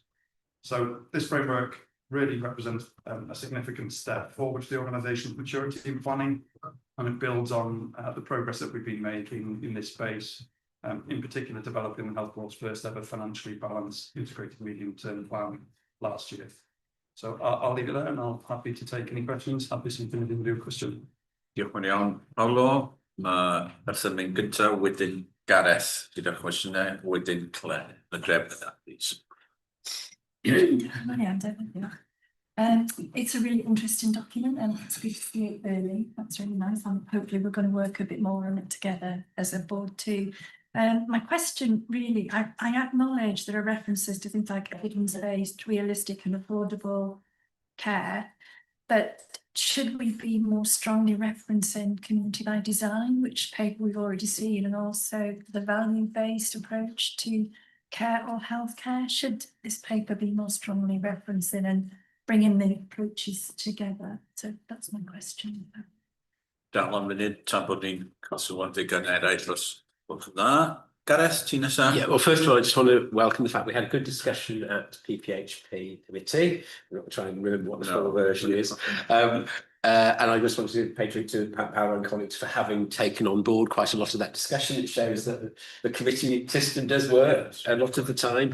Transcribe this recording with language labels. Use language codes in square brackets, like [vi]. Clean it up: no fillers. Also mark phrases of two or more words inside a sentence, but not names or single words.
[en] So this framework really represents a significant step forward to the organisation's maturity in planning, and it builds on the progress that we've been making in this space, in particular developing the Health Board's first ever financially balanced integrated medium-term plan last year. So I'll leave it there and I'm happy to take any questions. Happy to do a question. [cy] Diolch yn iawn, Paolo. Mae person yn gyntaf, wedyn Gareth gyda'r cwestiynau, wedyn Claire. [en] The grab that, please. It's a really interesting document and it's good to see it early. That's really nice. And hopefully we're going to work a bit more on it together as a board too. My question really, I acknowledge there are references to things like evidence-based, realistic and affordable care, but should we be more strongly referencing community by design, which paper we've already seen, and also the value-based approach to care or healthcare? Should this paper be more strongly referencing and bringing the approaches together? So that's my question. [cy] Dal am munud, tan bod ni'n cael sylwad gan eraill os gwelwch yn dda. Gareth, ti nesa? [en] Yeah, well, first of all, I just want to welcome the fact we had a good discussion at PPHP committee. I'm not trying to remember what the full version is. And I just want to pay tribute to Paolo and colleagues for having taken on board quite a lot of that discussion. It shows that the committee system does work a lot of the time.